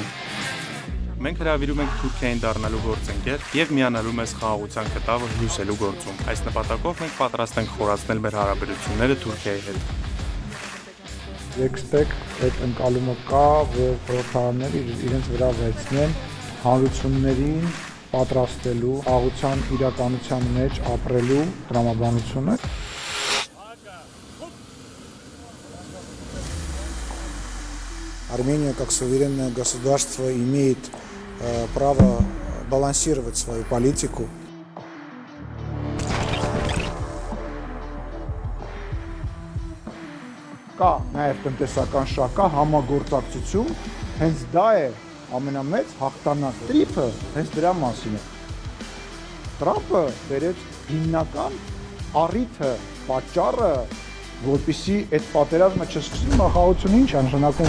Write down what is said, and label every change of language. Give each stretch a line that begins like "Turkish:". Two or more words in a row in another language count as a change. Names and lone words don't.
Armenian: Մենք հրավիրում ենք Թուրքիային դառնալու գործընկեր եւ միանալու մեզ խաղաղության կտավը հյուսելու գործում։ Այս նպատակով մենք պատրաստ ենք խորացնել մեր հարաբերությունները Թուրքիայի հետ։ Եքստեք այդ ընկալումը կա, որ խորհրդարանները իրենց վրա վերցնեն հանրություններին պատրաստելու, խաղաղության իրականության մեջ ապրելու տրամաբանությունը։
Russian: Армения как суверенное государство имеет право балансировать свою политику.
Armenian: Կա նաև տնտեսական շահ, կա համագործակցություն, հենց դա է ամենամեծ հաղթանակը։ Տրիփը հենց դրա մասին է։ Տրամպը բերեց հիմնական առիթը, պատճառը, որպեսզի այդ պատերազմը չսկսվի, խաղաղությունը ինչ նշանակում